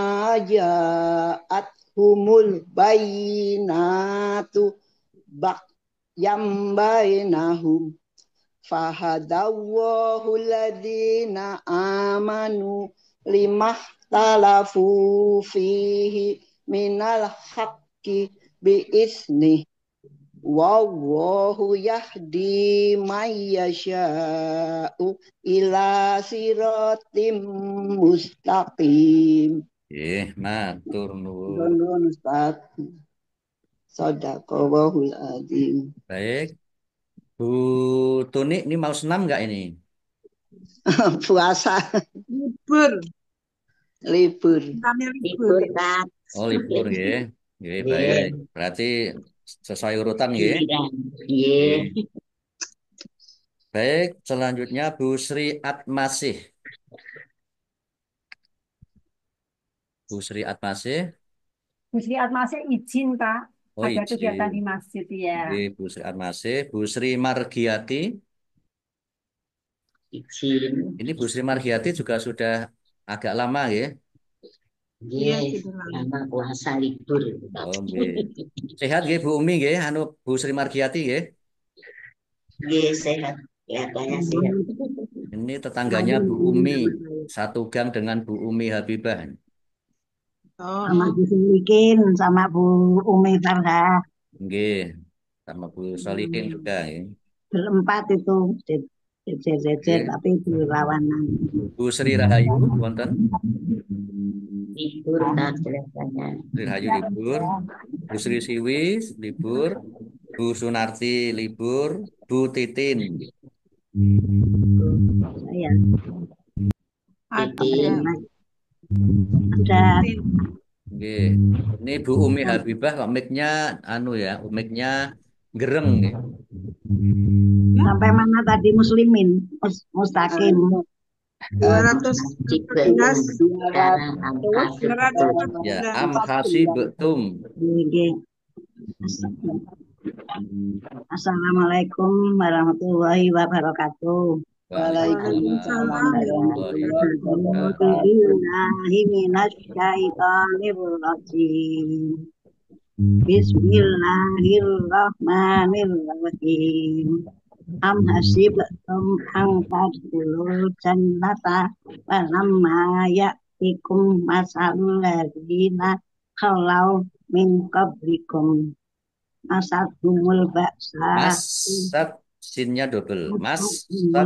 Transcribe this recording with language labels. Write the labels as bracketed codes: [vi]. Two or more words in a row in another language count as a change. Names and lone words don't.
[ar] جاءتهم البينات يم بينهم فهدى الله الذين آمنوا لما اختلفوا فيه من الحق بإذن والله يهدي من يشاء إلى صراط مستقيم. [jv] Matur nuwun. [ar] Nuwun Ustaz. صدق الله العظيم. [id] Baik. Bu Tuni, ini mau senam nggak ini? Puasa. Libur. Libur. Kami libur. Libur, Kak. Oh, libur nggih. Nggih, baik. Berarti sesuai urutan nggih. Giliran. Nggih. Nggih. Baik, selanjutnya Bu Sri Atmasih. Bu Sri Atmasih. Bu Sri Atmasih izin, Pak. Oh, Ada kegiatan di izin. masjid ya. Nggih, Bu Sri Atmasih. Bu Sri Margiati. Izin. Ini Bu Sri Margiati juga sudah agak lama ya. Iya, Nggih, sudah lama. lama puasa libur. Oh, nggih. Sehat nggih Bu Umi nggih, anu Bu Sri Margiati nggih. Nggih, sehat. Kelihatannya sehat. Ini tetangganya Bu Umi, satu gang dengan Bu Umi Habibah. Oh, Sama Bu Sulikin, sama Bu Umi Farha. Nggih, sama Bu Solihin juga ya. Berempat itu jejer-jejer, Nggih. tapi di lawanan. Bu Sri Rahayu wonten. Libur kan kelihatannya. Sri Rahayu libur. Bu Sri Siwi libur. Bu Sunarti libur. Bu Titin. Saya ada. ada Nggih. Ini Bu Umi Habibah kok mic-nya anu ya, mic-nya gereng nih. sampai mana tadi Muslimin, Mustaqim. 214. Sekarang angka 214. [ar] Ya, أم حسبتم. [id] Nggih. [ar] السلام عليكم ورحمة الله وبركاته. وعليكم السلام ورحمة الله وبركاته. بالله من الشيطان الرجيم. بسم الله الرحمن الرحيم. أم حسبتم أن تدخلوا الجنة ولما يأتكم مثل الذين خلوا من قبلكم مستهم البأساء [id] Masat sinnya double. Masat